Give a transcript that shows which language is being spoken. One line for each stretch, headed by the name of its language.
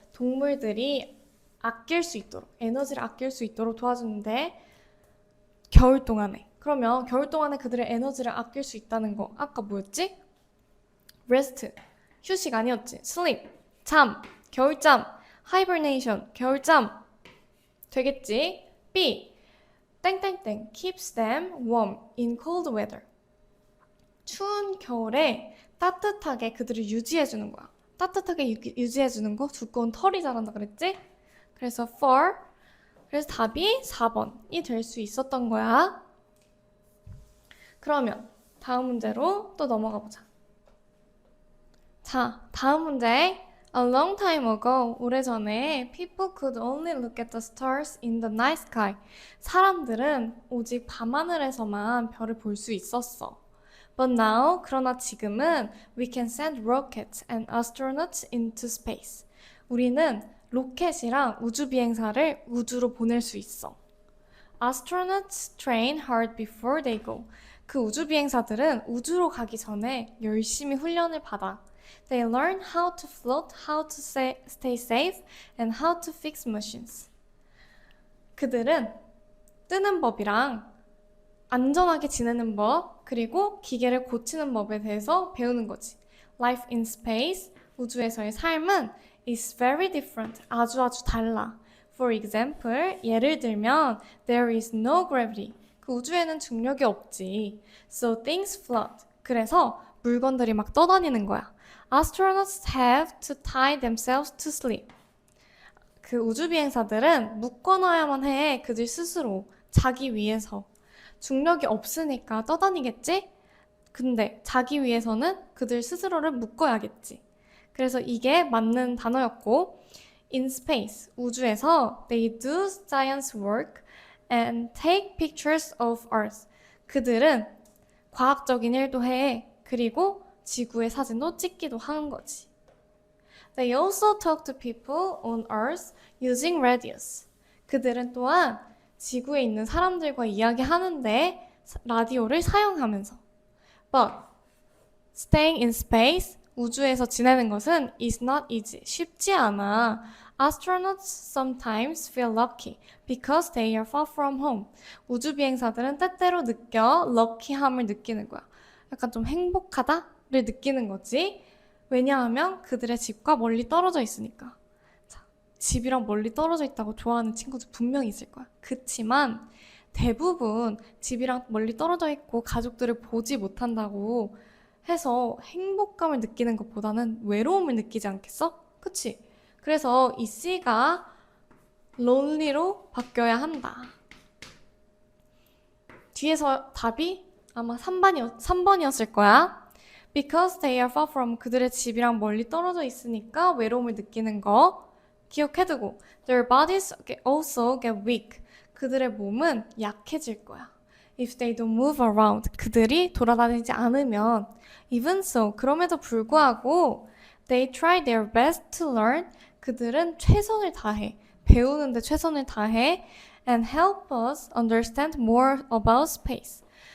Korean: 동물들이 아낄 수 있도록, 에너지를 아낄 수 있도록 도와주는데 겨울 동안에. 그러면 겨울 동안에 그들의 에너지를 아낄 수 있다는 거 아까 뭐였지? rest, 휴식 아니었지? sleep, 잠, 겨울잠, hibernation, 겨울잠 되겠지? B.
English: 땡땡땡 keeps them warm in cold weather.
Korean: 추운 겨울에 따뜻하게 그들을 유지해주는 거야. 따뜻하게 유지해주는 거 두꺼운 털이 자란다 그랬지? 그래서 fur. 그래서 답이 4번이 될 수 있었던 거야. 그러면 다음 문제로 또 넘어가 보자. 자, 다음 문제.
English: A long time ago,
Korean: 오래전에
English: people could only look at the stars in the night sky.
Korean: 사람들은 오직 밤하늘에서만 별을 볼 수 있었어.
English: But now,
Korean: 그러나 지금은
English: we can send rockets and astronauts into space.
Korean: 우리는 로켓이랑 우주 비행사를 우주로 보낼 수 있어.
English: Astronauts train hard before they go.
Korean: 그 우주 비행사들은 우주로 가기 전에 열심히 훈련을 받아.
English: They learn how to float, how to stay safe, and how to fix machines.
Korean: 그들은 뜨는 법이랑 안전하게 지내는 법, 그리고 기계를 고치는 법에 대해서 배우는 거지.
English: Life in space,
Korean: 우주에서의 삶은
English: is very different,
Korean: 아주 달라.
English: For example,
Korean: 예를 들면
English: there is no gravity,
Korean: 그 우주에는 중력이 없지.
English: So things float,
Korean: 그래서 물건들이 막 떠다니는 거야.
English: Astronauts have to tie themselves to sleep.
Korean: 그 우주 비행사들은 묶어놔야만 해. 그들 스스로 자기 위해서. 중력이 없으니까 떠다니겠지? 근데 자기 위해서는 그들 스스로를 묶어야겠지. 그래서 이게 맞는 단어였고
English: in space,
Korean: 우주에서
English: they do science work and take pictures of Earth.
Korean: 그들은 과학적인 일도 해. 그리고 지구의 사진도 찍기도 하는 거지.
English: They also talk to people on Earth using radios.
Korean: 그들은 또한 지구에 있는 사람들과 이야기하는데 라디오를 사용하면서.
English: But staying in space,
Korean: 우주에서 지내는 것은
English: is not easy.
Korean: 쉽지 않아.
English: Astronauts sometimes feel lucky because they are far from home.
Korean: 우주 비행사들은 때때로 lucky함을 느끼는 거야. 약간 좀 행복하다를 느끼는 거지. 왜냐하면 그들의 집과 멀리 떨어져 있으니까. 자, 집이랑 멀리 떨어져 있다고 좋아하는 친구들 분명히 있을 거야. 그치만 대부분 집이랑 멀리 떨어져 있고 가족들을 보지 못한다고 해서 행복감을 느끼는 것보다는 외로움을 느끼지 않겠어? 그치? 그래서 이 C가 lonely로 바뀌어야 한다. 뒤에서 답이 아마 3번이었을 거야.
English: Because they are far from
Korean: 그들의 집이랑 멀리 떨어져 있으니까 외로움을 느끼는 거 기억해두고
English: Their bodies also get weak.
Korean: 그들의 몸은 약해질 거야.
English: If they don't move around.
Korean: 그들이 돌아다니지 않으면
English: Even so. 그럼에도 불구하고 They try their best to learn.
Korean: 그들은 최선을 다해. 배우는데 최선을 다해.
English: And help us understand more about space.